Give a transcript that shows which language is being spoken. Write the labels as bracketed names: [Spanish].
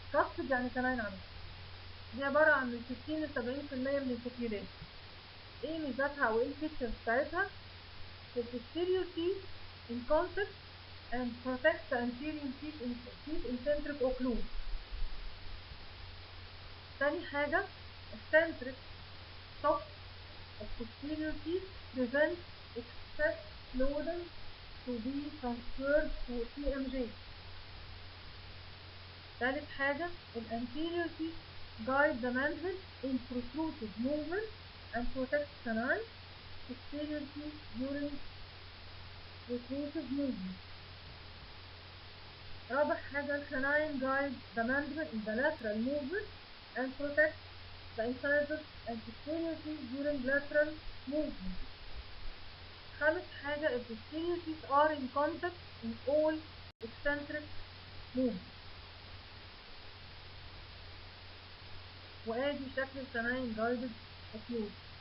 [Arabic] كاست يعني كناين عمل. دي عبارة عن من 60 ل 70% من البوبيوليشن. ايه ميزاتها وايه الفيتشرز بتاعتها؟ [English] البوستيريور teeth in contact and protect the anterior teeth in centric occlusion. [Arabic] تاني حاجة [English] eccentric soft of posterior teeth prevent excess loading to be transferred to TMJ. [Arabic] تالت حاجة [English] anterior teeth guide the mandible in protrusive movement and protect canine posterior teeth during protrusive movement. [Arabic] رابع حاجة [English] canine guide the mandible in the lateral movement and protect the incisors and posterior teeth during lateral movement. [Arabic] خامس حاجة [English] posterior teeth are in contact in all eccentric movement. [Arabic] وادي شكل الcanine guided occlusion.